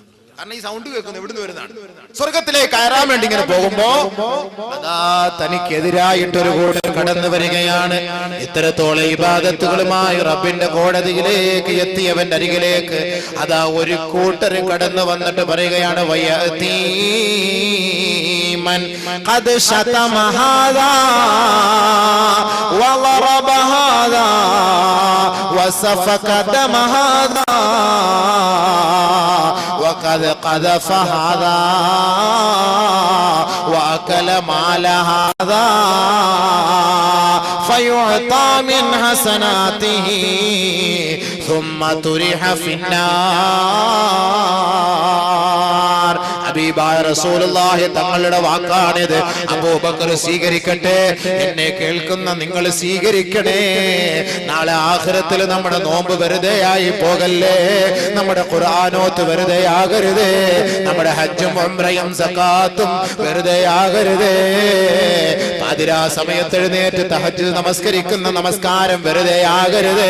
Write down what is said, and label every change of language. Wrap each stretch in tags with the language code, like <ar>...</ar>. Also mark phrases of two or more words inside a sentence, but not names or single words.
<ml>കാരണം ഈ സൗണ്ട് കേൾക്കുന്നത് എവിടുന്ന് വരുന്നതാണ്. സ്വർഗത്തിലേക്ക് കയറാൻ വേണ്ടി ഇങ്ങനെ പോകുമ്പോ അതാ തനിക്കെതിരായിട്ടൊരു കൂട്ടർ കടന്നു വരികയാണ്. ഇത്തരത്തോളം ഇബാദത്തുകളുമായി റബ്ബിന്റെ കോടതിയിലേക്ക് എത്തിയവന്റെ അരികിലേക്ക് അതാ ഒരു കൂട്ടർ കടന്നു വന്നിട്ട് പറയുകയാണ് വയതീ</ml> <ar>من قد شتم هذا وضرب هذا وسفك دم هذا وقد قذف هذا وأكل مال هذا فيعطى من حسناته ثم طرح في النار.</ar> <ml>ഹബീബായ റസൂലുള്ളാഹി തങ്ങളുടെ വാക്കാണിത്. അബൂബക്കർ സ്വീകരിക്കട്ടെ, എന്നെ കേൾക്കുന്ന നിങ്ങൾ സ്വീകരിക്കണേ. നാളെ ആഖിറത്തിൽ നമ്മുടെ നോമ്പ് വെറുതെയായി പോകല്ലേ, നമ്മുടെ ഖുർആനോത്ത് വെറുതെയാകരുതേ, നമ്മുടെ ഹജ്ജും ഉംറയും സകാത്തും വെറുതെയാകരുതേ, പാതിരാ സമയത്ത് എഴുന്നേറ്റ് തഹജ്ജുദ് നമസ്കരിക്കുന്ന നമസ്കാരം വെറുതെയാകരുതേ.</ml>